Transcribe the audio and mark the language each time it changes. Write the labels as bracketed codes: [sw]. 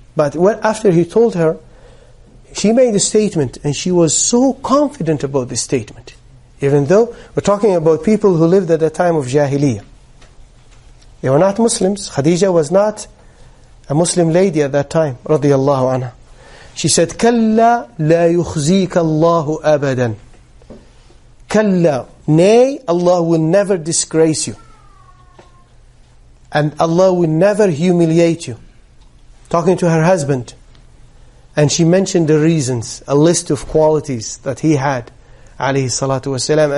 [en] But after he told her, she made a statement, and she was so confident about this statement. Even though we're talking about people who lived at the time of Jahiliyyah. They were not Muslims. Khadija was not a Muslim lady at that time, radiyallahu anha. She said, [ar] كَلَّا لَا يُخْزِيكَ اللَّهُ أَبَدًا. [en] Kalla, nay, Allah will never disgrace you. And Allah will never humiliate you. Talking to her husband. And she mentioned the reasons, a list of qualities that he had, alayhi salatu wasalam.